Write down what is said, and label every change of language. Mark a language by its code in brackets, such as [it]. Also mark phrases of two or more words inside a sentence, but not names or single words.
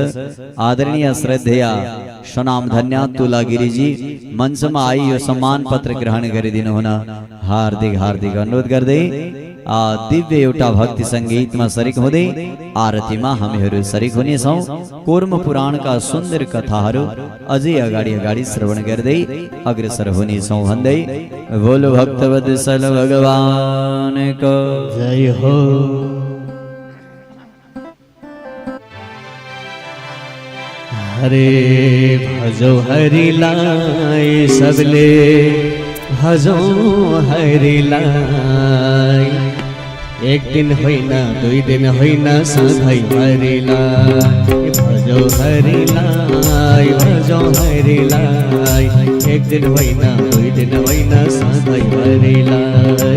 [ne] आदरणीय श्रद्धेय सुनाम धन्य तुला गिरिजी मञ्चमा आई यो सम्मान पत्र ग्रहण गरिदिनु हुन हार्दिक हार्दिक अनुरोध गर्दै दिव्य एउटा भक्ति संगीतमा सरिक हुँदै आरतीमा हामीहरू सरिक हुनेछौं। कुर्म पुराणका सुन्दर कथाहरू अझै अगाडि अगाडि श्रवण गर्दै अग्रसर हुनेछौं भन्दै बोलो भक्तवत्सल भगवानको जय हो। हरे भजो हरिलाई सबले भजो हरिलाई, एक दिन होइन दुई दिन होइन सधैँ हरिलाई। भजो हरिलाई भजो हरिलाई, एक दिन होइन दुई दिन होइन सधैँ हरिलाई।